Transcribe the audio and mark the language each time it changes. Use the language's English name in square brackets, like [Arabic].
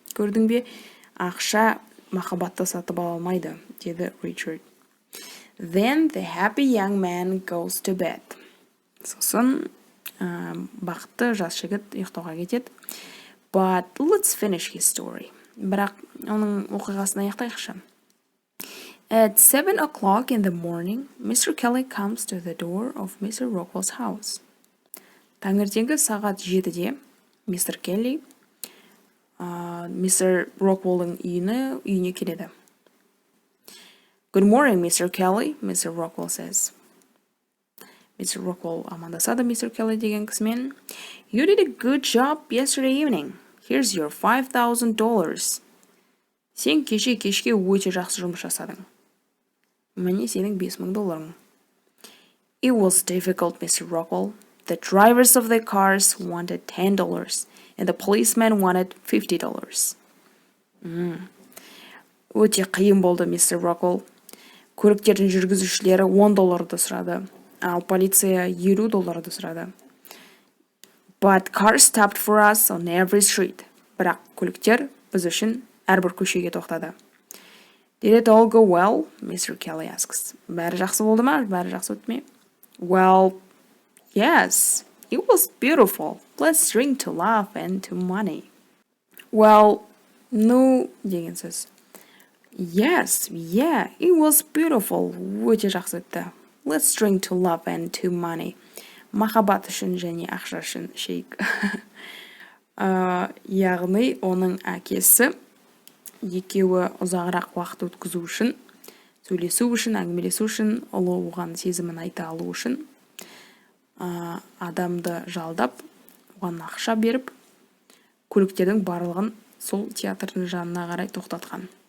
[Kazakh] Көрдің бе, ақша махаббатты сатып ала алмайды, деді Richard. [English] Then the happy young man goes to bed. [Kazakh] Сосын бақытты жас жігіт ұйықтауға кетеді. [English] But let's finish his story. [Kazakh] Бірақ оның оқиғасын аяқтайықшы. [English] At 7 o'clock in the morning, Mr. Kelly comes to the door of Mr. Rockwell's house. [Kazakh] Таңертеңгі сағат 7-де мистер Келли мистер Роквеллдің үйіне келеді. [English] Good morning, Mr. Kelly, Mr. Rockwell says. Mr. [Kazakh] Rockwell амандасады мистер Келли деген кісімен. [English] You did a good job yesterday evening. Here's your $5,000. [Kazakh] Сен кешке өте жақсы жұмыс жасадың. Міне сенің $5,000. [English] It was difficult, Mr. Rockwell. The drivers of the cars wanted $10 and the policeman wanted $50. [Kazakh] Өте қиын болды, мистер Роквелл. Көліктердің жүргізушілері $10 сұрады, ал полиция $50 сұрады. [English] But cars stopped for us on every street. [Kazakh] Бірақ көліктер біз үшін әрбір көшеге тоқтады. [English] Did it all go well? Mr. Kelly asks. [Kazakh] Бәрі жақсы болды ма? Бәрі жақсы өтті ме? [English] Well, yes, it was beautiful. Let's drink to love and to money. Well, no, [Kazakh] деген сөз. [English] Yes, yeah, it was beautiful. [Kazakh] Өте жақсы өтті. [English] Let's drink to love and to money. [Kazakh] Махаббат үшін және ақша үшін ішейік. Яғни оның әкесі екеуі ұзағырақ уақыт өткізу үшін, сөйлесу үшін, әңгімелесу үшін, ұлы оған сезімін айта алу үшін адамды жалдап, оған ақша беріп, көліктердің барлығын сол театрдың жанына қарай тоқтатқан.